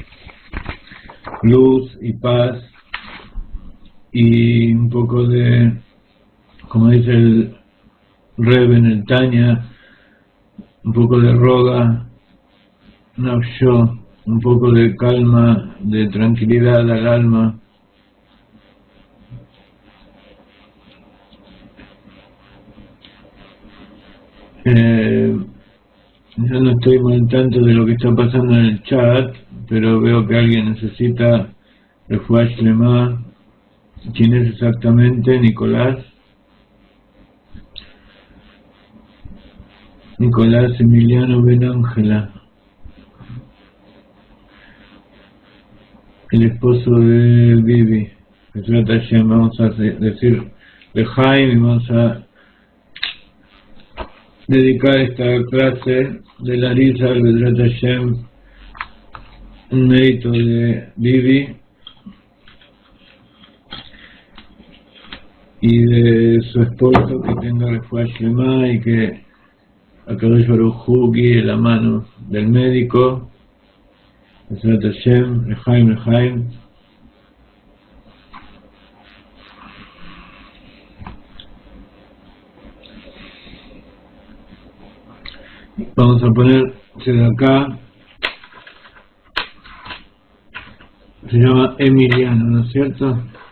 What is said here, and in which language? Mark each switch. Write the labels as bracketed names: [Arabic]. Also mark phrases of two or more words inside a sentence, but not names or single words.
[Spanish] luz y paz y un poco de, como dice el Rebbe en el Tanya, un poco de [Hebrew] roga, nafsho, [Spanish] un poco de calma, de tranquilidad al alma. Yo no estoy muy al tanto de lo que está pasando en el chat, pero veo que alguien necesita [Hebrew] refuah shlema. [Spanish] ¿Quién es exactamente? Nicolás Emiliano Benángela, el esposo de Vivi. Vamos a decir Lejaim y vamos a dedicar esta clase de la Risa al [Hebrew] Bedrat Hashem, [Spanish] un mérito de Vivi y de su esposo, que tenga [Hebrew] refuah shlema [Spanish] y que [Hebrew] Akadosh Baruj Hu [Spanish] guíe la mano del médico. [Hebrew] Bedrat Hashem, Lejaim. [Spanish] Vamos a poner de acá, se llama Emiliano, ¿no es cierto?